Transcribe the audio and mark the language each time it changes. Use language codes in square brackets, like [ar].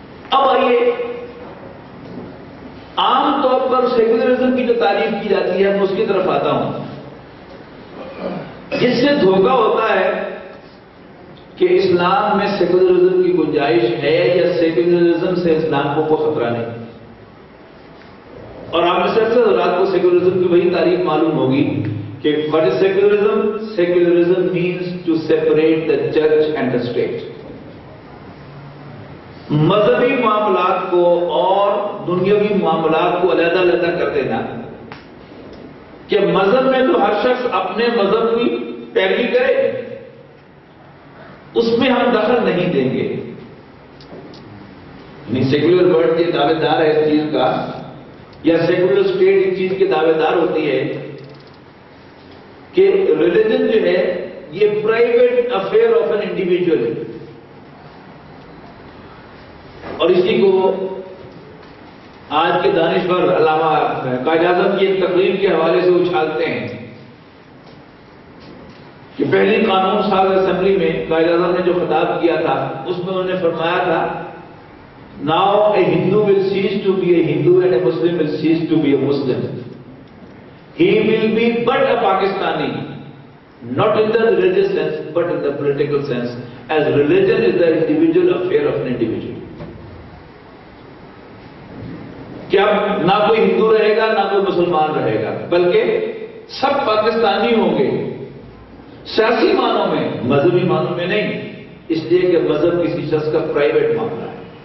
[ur] اب آئیے عام طور پر سیکولرزم کی جو تعریف کی جاتی ہے میں اس کی طرف آتا ہوں، جس سے دھوکہ ہوتا ہے کہ اسلام میں سیکولرزم کی گنجائش ہے یا سیکولرزم سے اسلام کو کوئی خطرہ نہیں۔ اور آپ میں سے اکثر حضرات کو سیکولرزم کی وہی تعریف معلوم ہوگی کہ [en] what is secularism? Secularism means to separate the church and the state. [ur] مذہبی معاملات کو اور دنیاوی معاملات کو علیحدہ علیحدہ کر دینا، کہ مذہب میں تو ہر شخص اپنے مذہب کی پیروی کرے، اس میں ہم دخل نہیں دیں گے۔ یعنی سیکولر ورلڈ کے دعوے دار ہے اس چیز کا، یا سیکولر اسٹیٹ اس چیز کے دعوے دار ہوتی ہے کہ ریلیجن جو ہے یہ [en] private affair of an individual [ur] ہے، اور اسی کو آج کے دانشور علامہ قائد اعظم کی ایک تقریر کے حوالے سے اچھالتے ہیں کہ پہلی قانون ساز اسمبلی میں قائد اعظم نے جو خطاب کیا تھا اس میں انہوں نے فرمایا تھا [en] Now a Hindu will cease to be a Hindu and a Muslim will cease to be a Muslim. He will be but a Pakistani, not in the religious sense but in the political sense, as religion is the individual affair of an individual. [ur] کیا نہ کوئی ہندو رہے گا نہ کوئی مسلمان رہے گا، بلکہ سب پاکستانی ہوں گے، سیاسی معنوں میں، مذہبی معنوں میں نہیں۔ اس لیے کہ مذہب کسی شخص کا پرائیویٹ معاملہ ہے.